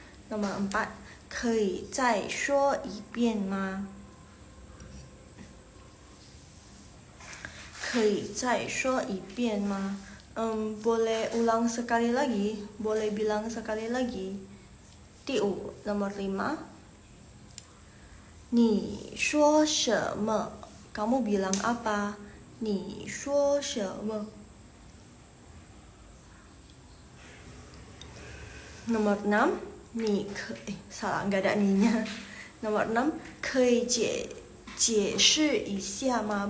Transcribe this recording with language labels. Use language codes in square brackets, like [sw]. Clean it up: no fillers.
[id] Nomor 4, [zh] 可以再说一遍吗？可以再说一遍吗？ [id] Boleh ulang sekali lagi? Boleh bilang sekali lagi? [zh] 第五 [id] nomor 5, [zh] 你说什么？ [id] Kamu bilang apa? [zh] 你说什么？ [id] Nomor 6, salah, nggak ada ninya. Nomor 6, [zh] 可以解释一下吗？